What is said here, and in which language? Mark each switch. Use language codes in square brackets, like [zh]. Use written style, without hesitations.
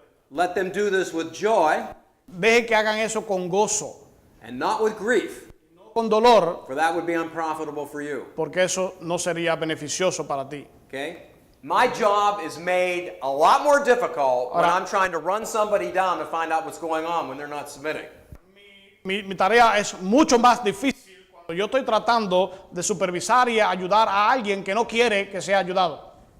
[en] Let them do this with joy [es] Deje que hagan eso con gozo, [en] and not with grief, [es] no con dolor, [en] for that would be unprofitable for you. [es] porque eso no sería beneficioso para ti. [en] Okay? My job is made a lot more difficult when [es] Ahora- [en] I'm trying to run somebody down to find out what's going on when they're not submitting. [es] Mi tarea es mucho más difícil cuando yo estoy tratando de supervisar y ayudar a alguien que no quiere que sea ayudado.